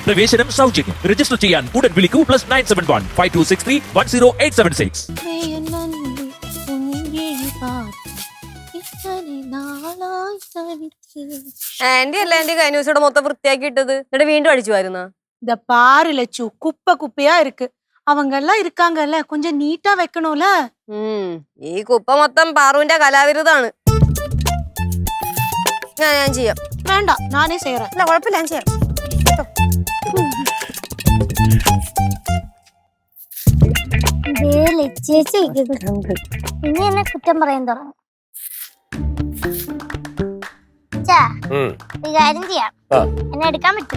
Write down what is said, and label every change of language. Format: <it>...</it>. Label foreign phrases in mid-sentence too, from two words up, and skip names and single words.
<ml>പ്രവേശനം സൗജന്യം. രജിസ്റ്റർ ചെയ്യാൻ ഉടൻ വിളിക്കൂ +971 5263 10876. ആന്റി അല്ല ആന്റി കഴിഞ്ഞ ദിവസം മൊത്തം വൃത്തിയാക്കി ഇട്ടത്, എന്നിട്ട് വീണ്ടും അടിച്ചു വരുന്ന.</ml> <ta>இந்த பாரு லட்சு, குப்பை குப்பையா இருக்கு. அவங்க எல்லாம் இருக்காங்கல்ல, கொஞ்சம் நீட்டா வைக்கணும்ல.</ta> <ml>ഈ കുപ്പ മൊത്തം പാറുവിന്റെ കലാവിരുതാണ്. ഞാൻ ചെയ്യാം.</ml> <ta>வேண்டாம், நானே செய்யறேன்.</ta> <ml>അല്ല കുഴപ്പമില്ല, ഞാൻ ചെയ്യാം. ചേച്ചി ഇനി എന്നെ കുറ്റം പറയാൻ തുടങ്ങും. ഈ കാര്യം ചെയ്യാം, എന്നെ എടുക്കാൻ പറ്റുമോ?</ml>